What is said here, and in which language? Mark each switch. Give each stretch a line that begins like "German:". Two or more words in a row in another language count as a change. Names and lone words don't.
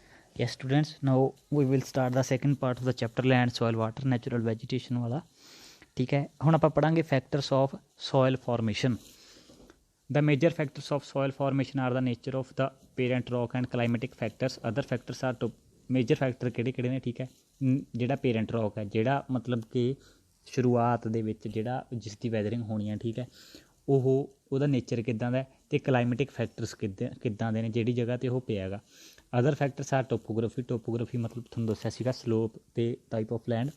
English: Yes students, now we will start the second part of the chapter land, soil, water, natural vegetation वाला.
Hindi: ठीक है,
Punjabi: ਹੁਣ ਆਪਾਂ ਪੜਾਂਗੇ
English: factors of soil formation. The major factors of soil formation are the nature of the parent rock and climatic factors. Other factors are to major factor
Punjabi: ਕਿਹੜੇ ਨੇ. ਠੀਕ ਹੈ, ਜਿਹੜਾ
English: parent rock
Punjabi: ਹੈ, ਜਿਹੜਾ ਮਤਲਬ ਕਿ ਸ਼ੁਰੂਆਤ ਦੇ ਵਿੱਚ ਜਿਹੜਾ ਜਿਸ ਦੀ ਵੈਦਰਿੰਗ ਹੋਣੀ ਹੈ, ਠੀਕ ਹੈ, ਉਹਦਾ ਨੇਚਰ ਕਿੱਦਾਂ ਦਾ ਅਤੇ
English: climatic factors
Punjabi: ਕਿੱਦਾਂ ਦੇ ਨੇ ਜਿਹੜੀ ਜਗ੍ਹਾ 'ਤੇ ਉਹ ਪਿਆ ਹੈਗਾ.
English: other factors are topography
Punjabi: ਮਤਲਬ ਤੁਹਾਨੂੰ ਦੱਸਿਆ ਸੀਗਾ ਸਲੋਪ ਅਤੇ
English: type of land.